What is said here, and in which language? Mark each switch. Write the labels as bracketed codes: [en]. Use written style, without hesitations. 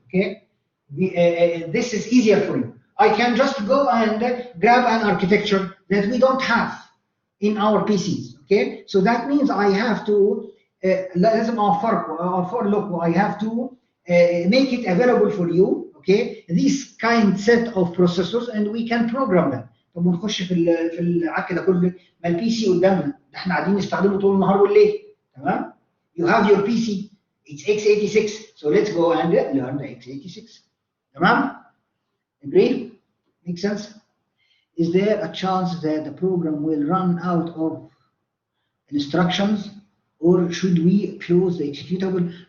[en] Okay, this is easier for you. I can just go and grab an architecture that we don't have in our PCs. Okay, so that means I have to [ar] لازم اوفر لكم. [en] I have to make it available for you. Okay, these kind set of processors and we can program them. [ar] طب ونخش في العك ده كله. ما البي سي قدامنا ده احنا قاعدين نستخدمه طول النهار والليل. [en] تمام. You have your PC. It's x86. So let's go and learn the x86. تمام. Agreed? Make sense? Is there a chance that the program will run out of instructions, or should we close the executable?